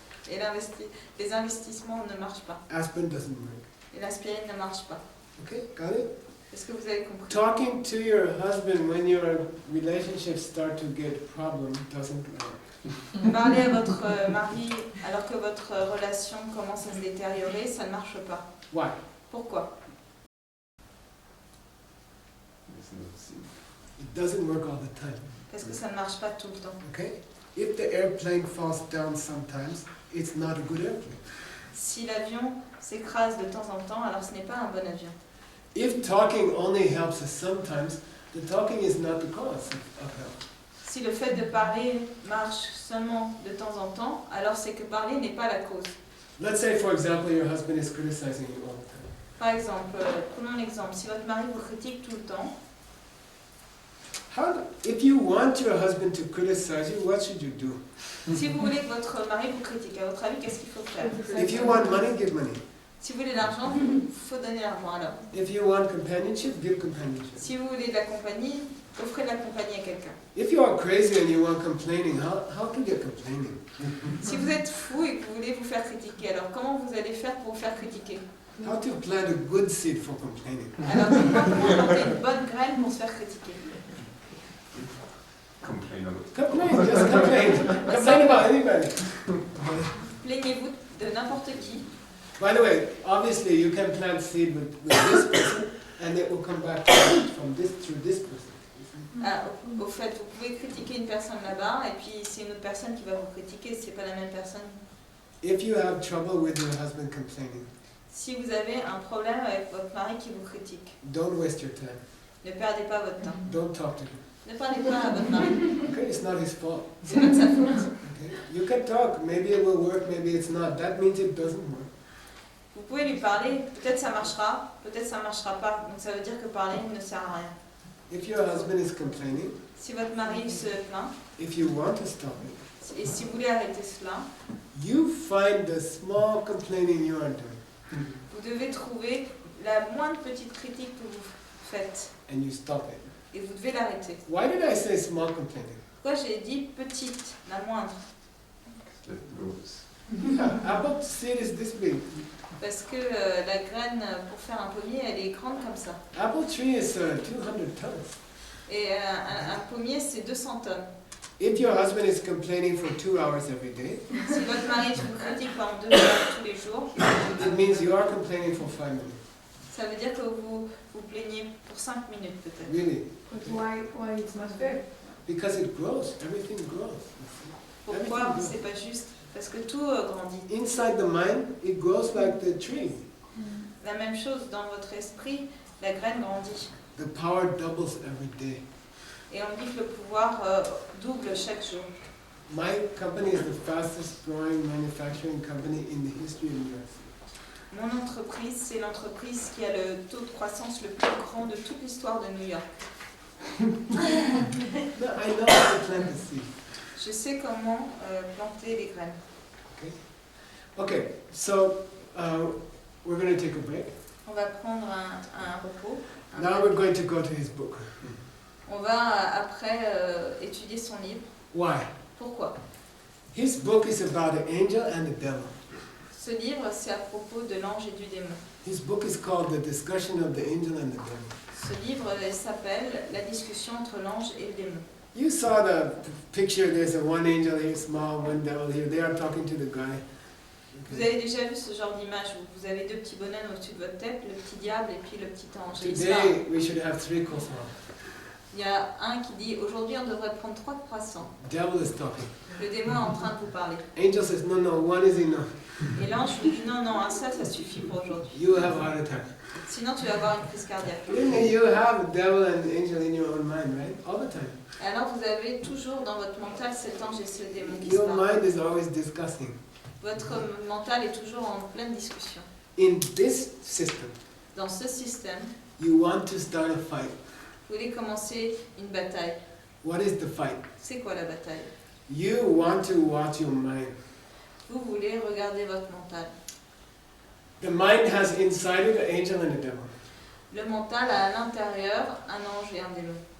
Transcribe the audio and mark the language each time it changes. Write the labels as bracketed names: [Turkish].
[French] Et les investissements ne marchent pas. [English] Aspirin doesn't work. [French] Et l'aspirine ne marche pas. [English] Okay, got it? [French] Est-ce que vous avez compris? [English] Talking to your husband when your relationships start to get problem doesn't work. [French] Parler à votre mari alors que votre relation commence à se détériorer, ça ne marche pas. [English] Why? [French] Pourquoi? [English] It doesn't work all the time. [French] Parce que ça ne marche pas tout le temps. [English] Okay? If the airplane falls down sometimes, it's not a good airplane. [French] Si l'avion s'écrase de temps en temps, alors ce n'est pas un bon avion. [English] If talking only helps us sometimes, the talking is not the cause of help. [French] Si le fait de parler marche seulement de temps en temps, alors c'est que parler n'est pas la cause. [English] Let's say, for example, your husband is criticizing you all the time. [French] Par exemple, prenons l'exemple, si votre mari vous critique tout le temps, [English] If you want your husband to criticize you, what should you do? [French] si vous voulez que votre mari vous critique, à votre avis, qu'est-ce qu'il faut faire? [English] If you want money, give money. [French] Si vous voulez de l'argent, il faut donner l'argent alors. [English] If you want companionship, give companionship. [French] Si vous voulez de la compagnie, offrez de la compagnie à quelqu'un. [English] If you are crazy and you want complaining, how can you get complaining? [French] Si vous êtes fou et que vous voulez vous faire critiquer, alors comment vous allez faire pour vous faire critiquer? [English] How to plant a good seed for complaining? [French] Alors comment planter une bonne graine pour se faire critiquer? [English] Complain about. Complain, just complain. Complain about anybody. [French] Plaignez-vous de n'importe qui. [English] By the way, obviously you can plant seed with this person and it will come back from this through this person. [French] Ah, au fait, vous pouvez critiquer une personne là-bas et puis c'est une autre personne qui va vous critiquer, c'est pas la même personne. [English] If you have trouble with your husband complaining, [French] Si vous avez un problème avec votre mari qui vous critique, [English] don't waste your time. [French] ne perdez pas votre temps. [English] Don't talk to him. [French] Ne parlez pas à votre mari. [English] Okay, it's not his fault. [French] C'est pas de sa faute. [English] Okay, you can talk. Maybe it will work. Maybe it's not. That means it doesn't work. [French] Vous pouvez lui parler, peut-être ça marchera, peut-être ça marchera pas. Donc ça veut dire que parler ne sert à rien. [English] If your husband is complaining, [French] Si votre mari se plaint, [English] if you want to stop it, [French] et si vous voulez arrêter cela, [English] you find the small complaining you are doing, [French] vous devez trouver la moindre petite critique que vous faites [English] and you stop it. [French] et vous devez l'arrêter. [English] Why did I say small complaining? [French] Pourquoi j'ai dit petite, la moindre? [English] That goes. Yeah, apple seed is this big. [French] Parce que la graine pour faire un pommier, elle est grande comme ça. [English] Apple tree is 200 tons. [French] Et un pommier, c'est 200 tonnes. [English] If your husband is complaining for 2 hours every day, [French] Si votre mari vous critique pendant 2 heures tous les jours, [English] it means you are complaining for 5 minutes. [French] ça veut dire que vous vous plaignez pour 5 minutes peut-être. [English] Really. But why it's not fair? Because it grows. Everything grows. [French] Pourquoi c'est pas juste? Parce que tout grandit. [English] Inside the mind, it grows like the tree. [French] La même chose dans votre esprit, la graine grandit. [English] The power doubles every day. [French] Et on dit que le pouvoir double chaque jour. [English] My company is the fastest growing manufacturing company in the history of New York City. [French] Mon entreprise, c'est l'entreprise qui a le taux de croissance le plus grand de toute l'histoire de New York. [English] No, I know how to plant the seed. [French] Je sais comment planter les graines. [English] Okay, so we're going to take a break. [French] On va prendre un repos. [English] Now we're going to go to his book. [French] On va après étudier son livre. [English] Why? [French] Pourquoi? [English] His book is about the angel and the devil. [French] Ce livre, c'est à propos de l'ange et du démon. [English] His book is called The Discussion of the Angel and the Devil. [French] Ce livre s'appelle La discussion entre l'ange et le démon. [English] You saw the picture, there's a one angel here, small, one devil here. They are talking to the guy. [French] Vous avez déjà vu ce genre d'image où vous avez deux petits bonhommes au-dessus de votre tête, le petit diable et puis le petit ange. Et ils se parlent. [English] Today we should have 3 croissants. [French] Il y a un qui dit aujourd'hui on devrait prendre 3 croissants. [English] Devil is talking. [French] Le démon est en train de vous parler. [English] Angel says, no, no, one is enough. [French] Et l'ange vous dit non, non, un seul ça suffit pour aujourd'hui. [English] You have a heart attack. [French] Sinon tu vas avoir une crise cardiaque. [English] You have devil and angel in your own mind, right? All the time. [French] Alors vous avez toujours dans votre mental cet ange et ce démon qui se [English] Your [French] parlent. [English] mind is always discussing. [French] Votre mental est toujours en pleine discussion. [English] In this system, [French] Dans ce système, [English] you want to start a fight. [French] vous voulez commencer une bataille. [English] What is the fight? [French] C'est quoi la bataille? [English] You want to watch your mind. [French] Vous voulez regarder votre mental. [English] The mind has inside it an angel and a devil. [French] Le mental a à l'intérieur un ange et un démon.